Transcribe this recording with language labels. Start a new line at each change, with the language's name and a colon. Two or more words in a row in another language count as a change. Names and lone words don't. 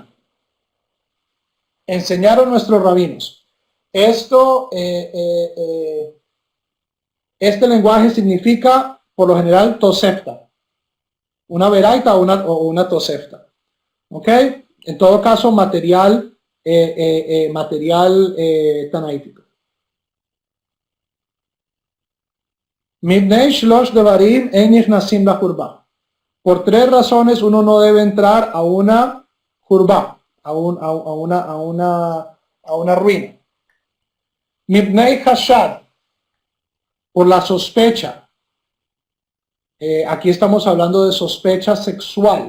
Spanish: Enseñaron nuestros rabinos. Este lenguaje significa, por lo general, tosefta. Una veraita o una tosefta. ¿Ok? En todo caso, material tanaítico.
Hebrew: מפני שלשה דברים אין נכנסים לחורבה.
Spanish: Por tres razones uno no debe entrar a una jurba, a una ruina.
Hebrew: מפני החשד,
Spanish: por la sospecha. Aquí estamos hablando de sospecha sexual.